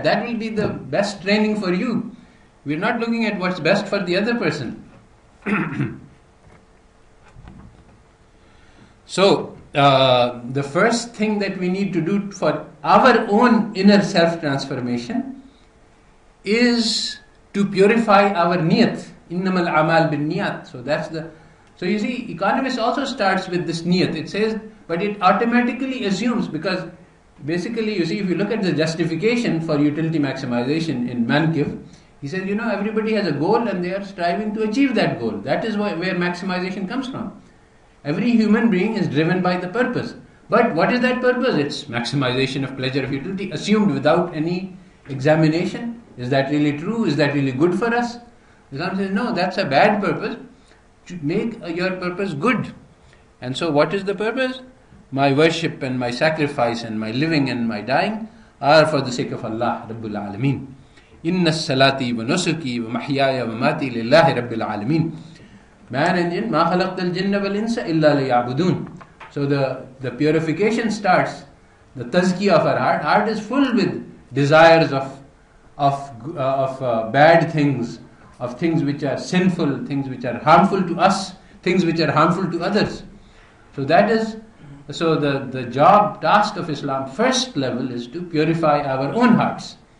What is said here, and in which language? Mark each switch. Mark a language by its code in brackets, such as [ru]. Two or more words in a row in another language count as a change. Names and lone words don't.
[en] That will be the best training for you. We're not looking at what's best for the other person. So, the first thing that we need to do for our own inner self-transformation is to purify our niyat. [ar] إنما الأعمال بالنيات. [en] So you see, economists also starts with this niyat. It says, but it automatically assumes, because basically, you see, if you look at the justification for utility maximization in Mankiv, he says, everybody has a goal and they are striving to achieve that goal. That is where maximization comes from. Every human being is driven by the purpose. But what is that purpose? It's maximization of pleasure of utility, assumed without any examination. Is that really true? Is that really good for us? Islam says, no, that's a bad purpose. To make your purpose good. And so what is the purpose? My worship and my sacrifice and my living and my dying are for the sake of [ar] الله رب العالمين. إن صلاتي ونسكي ومحياي ومماتي لله رب العالمين. [en] Man and jinn, [ar] ما خلقت الجن والإنس إلا ليعبدون. [en] So the purification starts, the tazkiyah of our heart. Heart is full with desires of bad things, of things which are sinful, things which are harmful to us, things which are harmful to others. So the task of Islam, first level, is to purify our own hearts.